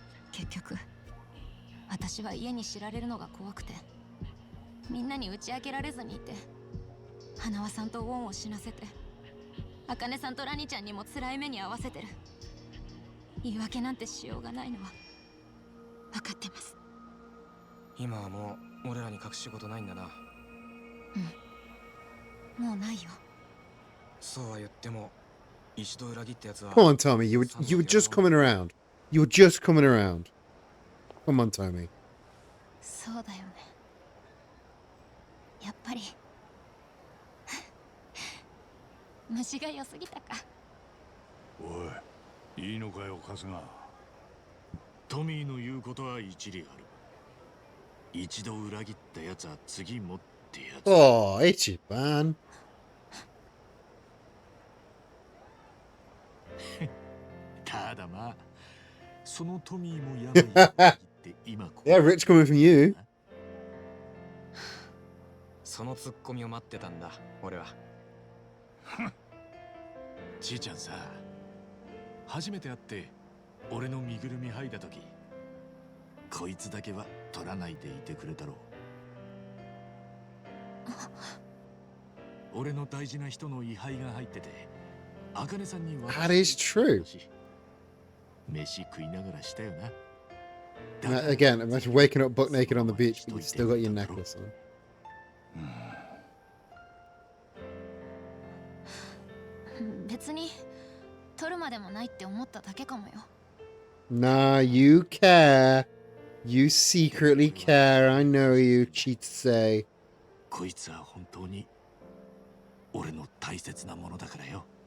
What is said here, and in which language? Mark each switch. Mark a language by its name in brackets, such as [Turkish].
[Japanese] 結局私は家に知られるのが怖くて、みんなに打ち明けられずにいて、花輪さんとウォンを死なせて、茜さんとラニちゃんにも辛い目に遭わせてる。言い訳なんてしようがないのは分かってます。今はもう俺らに隠し事ないんだな。うん、もうないよ。そうは言っても一度裏切ったやつは。 [English] Come on, Tommy. You were just coming around. You were just coming around. Come on, Tommy. [Japanese] そうだよね。やっぱり虫が良すぎたか。おい、いいのかよ、春日。トミーの言うことは一理ある。一度裏切ったやつは次もってやつ。 [English] Oh, Ichiban. [Japanese] ただまあ、そのトミーもやばいって今こう。 [English] Yeah, rich coming from you. [Japanese] そのツッコミを待ってたんだ、俺は。ちいちゃんさ、初めて会って俺の身ぐるみ剥いだ時、こいつだけは取らないでいてくれたろう。俺の大事な人の位牌が入ってて、茜さんに渡 [English] That is true. [Japanese] 飯食いながらしたよな。 [English] Again, imagine waking up buck naked on the beach, but you've still got your necklace on. [Japanese] 別に取るまでもないって思っただけかもよ。 [English] Nah, you care. You secretly care. I know you, Chitsei. [Japanese] こいつは本当に俺の大切なものだからよ。